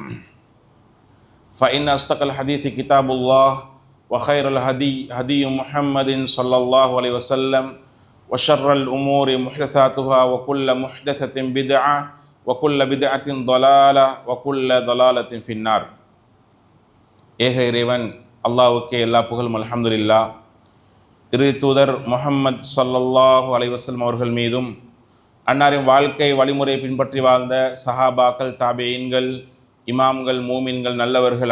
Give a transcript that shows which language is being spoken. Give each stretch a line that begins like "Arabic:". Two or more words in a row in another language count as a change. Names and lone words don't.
Arabic: فإن أصدق الحديث كتاب الله وخير الهدي هدي محمد صلى الله عليه وسلم وشر الأمور محدثاتها وكل محدثة بدعة وكل بدعة ضلالة وكل ضلالة في النار.
Tamil: ஏக இறைவன் அல்லாஹ்வுக்கே எல்லா புகழும் அல்ஹம்துலில்லாஹ். இறுதி தூதர் முஹம்மது
Arabic: صلى الله عليه وسلم
Tamil: அவர்கள் மீதும் அன்னாரின் வாழ்க்கை வழிமுறை பின்பற்றி வாழ்ந்த சஹாபாக்கள், தாபிஈன்கள், இமாம்கள், மூமின்கள், நல்லவர்கள்